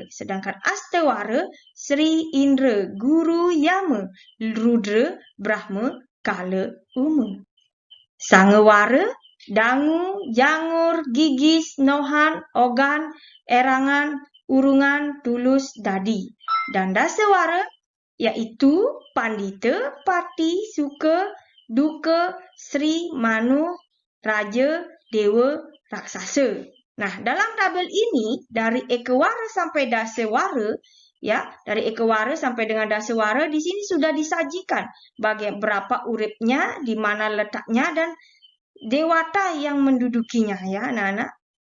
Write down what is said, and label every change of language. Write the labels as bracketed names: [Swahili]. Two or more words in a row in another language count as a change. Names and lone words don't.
[Indonesian] Sedangkan Astawara Sri Indra, Guru Yama, Rudra, Brahma, Kala, Uma. Sangawara Dangu, Jangur, Gigis, Nohan, Ogan, Erangan, Urungan, Tulus, Dadi. Dan Dasawara yaitu Pandita, Pati, Suka, Duka, Sri, Manu, Raja, Dewa, Raksasa. Nah, dalam tabel ini dari Ekawara sampai Dasawara, ya, dari Ekawara sampai dengan Dasawara di sini sudah disajikan berapa uripnya, di mana letaknya, dan dewata yang mendudukinya, ya, anak-anak.